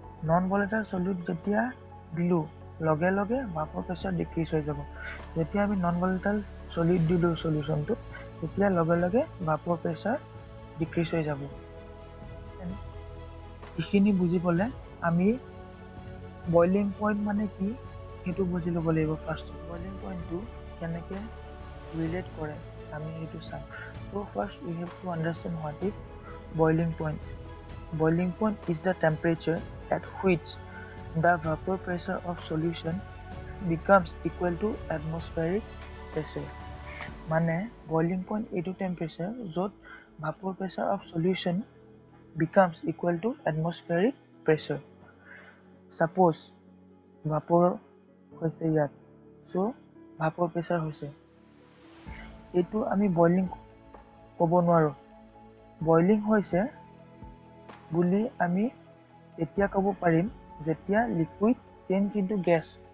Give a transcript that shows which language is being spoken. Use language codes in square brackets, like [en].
[as] Non volatile solute যেতিয়া দিলোঁ লগে লগে ভাপৰ প্ৰেছাৰ ডিক্ৰিজ হৈ যাব। যেতিয়া আমি নন ভলেটাইল সলিউট দিলোঁ সলিউশ্যনটো তেতিয়া লগে লগে ভাপৰ প্ৰেছাৰ ডিক্ৰিজ হৈ যাব। এইখিনি বুজিবলৈ আমি বইলিং পইণ্ট মানে কি সেইটো বুজি ল'ব লাগিব। ফাৰ্ষ্ট বইলিং পইণ্টটো কেনেকৈ ৰিলেট কৰে আমি সেইটো চাম। [en] So' first we have to understand what is boiling point. Boiling point is the temperature at which the vapor pressure of solution becomes equal to atmospheric pressure. মানে boiling point [as] এইটো temperature য'ত [en] vapor pressure of solution becomes equal to atmospheric pressure. [as] Suppose vapor হৈছে ইয়াত, [en] so vapor pressure [as] হৈছে, এইটো আমি boiling ক'ব নোৱাৰোঁ। boiling হৈছে বুলি আমি এতিয়া ক'ব পাৰিম যেতিয়া [en] Liquid change into gas.